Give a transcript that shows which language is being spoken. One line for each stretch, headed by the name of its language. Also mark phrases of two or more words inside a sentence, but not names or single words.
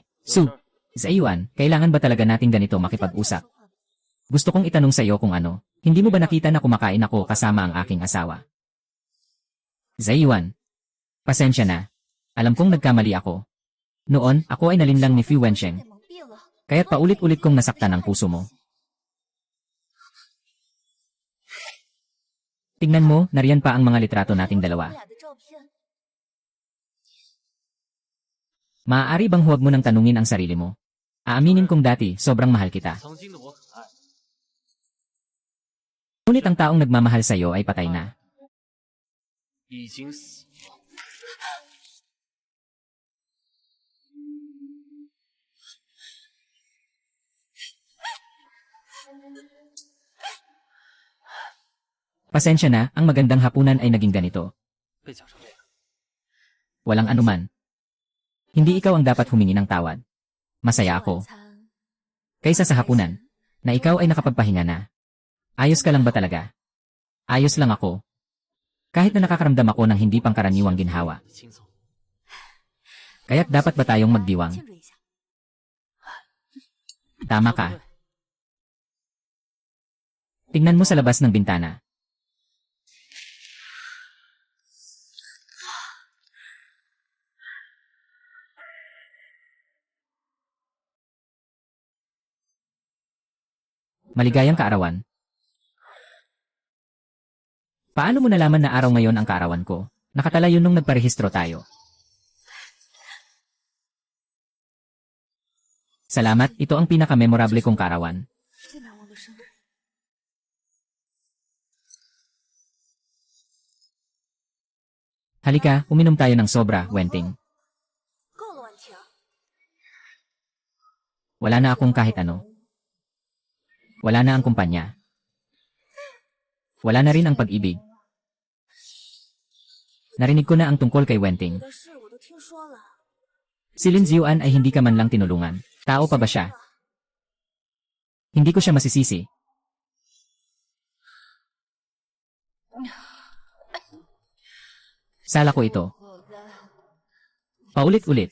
Filipino: Su, Zaiwan, kailangan ba talaga natin ganito makipag-usap? Gusto kong itanong sa'yo kung ano, hindi mo ba nakita na kumakain ako kasama ang aking asawa? Zaiwan. Pasensya na. Alam kong nagkamali ako. Noon, ako ay nalinlang ni Fu Wensheng.
Chinese: 被蒙蔽了。
Filipino: Kaya't paulit-ulit kong nasaktan ang puso mo. Tingnan mo, nariyan pa ang mga litrato nating
Chinese: 我
Filipino: dalawa.
Chinese: 俩的照片，
Filipino: Maaari bang huwag mo nang tanungin ang sarili mo? Aaminin kong dati, sobrang mahal kita.
Chinese: 曾经的我很爱，
Filipino: Ngunit ang taong nagmamahal sa'yo ay patay na.
Chinese: 已经死了。
Filipino: Pasensya na, ang magandang hapunan ay naging ganito.
Chinese: 被讲成这样，
Filipino: Walang anuman. Hindi ikaw ang dapat humingi ng tawad. Masaya
Chinese: 晚
Filipino: ako.
Chinese: 餐
Filipino: Kaysa sa hapunan, na ikaw ay nakapagpahinga na. Ayos ka lang ba talaga? Ayos lang ako. Kahit na nakakaramdam ako ng hindi pangkaraniwang ginhawa.
Chinese: 轻松。
Filipino: Kaya't dapat ba tayong magdiwang?
Chinese: 庆祝一下。
Filipino: Tama ka. Tingnan mo sa labas ng bintana. Maligayang kaarawan. Paano mo nalaman na araw ngayon ang kaarawan ko? Nakatala yun nung nagparehistro tayo. Salamat, ito ang pinaka-memorable kong kaarawan.
Chinese: 最难忘的生日。
Filipino: Halika, uminom tayo ng sobra, Wenting.
Chinese: 够了，婉晴。
Filipino: Wala na akong kahit ano. Wala na ang kumpanya. Wala na rin ang pag-ibig. Narinig ko na ang tungkol kay Wenting.
Chinese: 你的事我都听说了。
Filipino: Si Lin Xiuan ay hindi ka man lang tinulungan. Tao pa ba siya? Hindi ko siya masisisi. Sala ko ito.
Chinese: 我该
Filipino: Paulit-ulit.